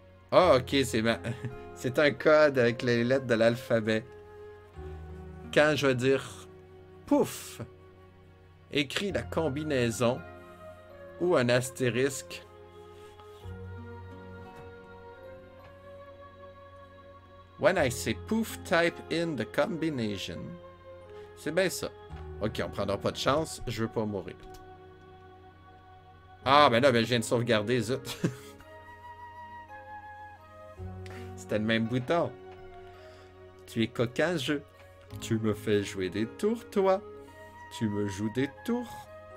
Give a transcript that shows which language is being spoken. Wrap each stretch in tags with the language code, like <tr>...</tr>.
<fr>Ah, OK, c'est un code avec les lettres de l'alphabet. Quand je vais dire pouf, écris la combinaison ou un astérisque.</fr> <en>When I say poof, type in the combination.</en> <fr>C'est bien ça. OK, on prendra pas de chance, je veux pas mourir. Ah, ben là, ben, je viens de sauvegarder, zut. C'était le même bouton. Tu es coquin, jeu. Tu me fais jouer des tours, toi. Tu me joues des tours.</fr>